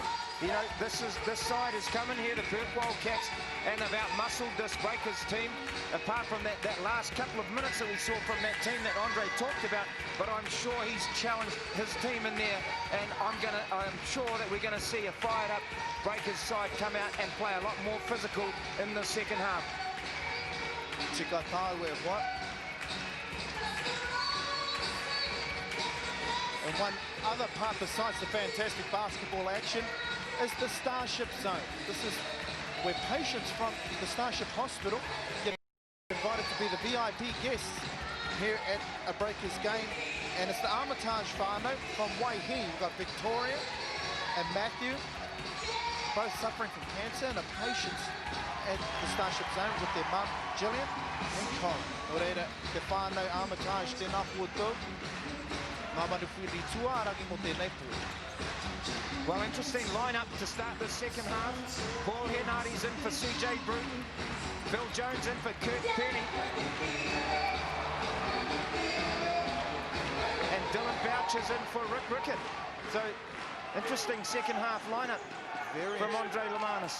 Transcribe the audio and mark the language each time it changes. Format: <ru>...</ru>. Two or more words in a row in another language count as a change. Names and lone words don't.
<en>You know, this side is coming here, the Perth Wildcats, and they've out-muscled this Breakers team, apart from that last couple of minutes that we saw from that team that Andre talked about. But I'm sure he's challenged his team in there, and I'm sure that we're gonna see a fired-up Breakers side come out and play a lot more physical in the second half.</en> <mi>Tika tāu e what?</mi> <en>And one other part besides the fantastic basketball action is the Starship Zone. This is where patients from the Starship Hospital get invited to be the VIP guests here at a Breakers game. And it's the Armitage whānau from Waihi. We've got Victoria and Matthew, both suffering from cancer and are patients at the Starship Zone with their mum, Gillian, and Colin.</en> <mi>O reira, te whānau Armitage tēnā kua tau. Ngā manu whiri tuārangi mo tēnei pō.</mi> <en>Well, interesting lineup to start the second half. Paul Henardy's in for CJ Bruton. Phil Jones in for Kirk Penny. And Dylan Boucher's in for Rick Rickett. So, interesting second half lineup from Andre Lemanis.</en>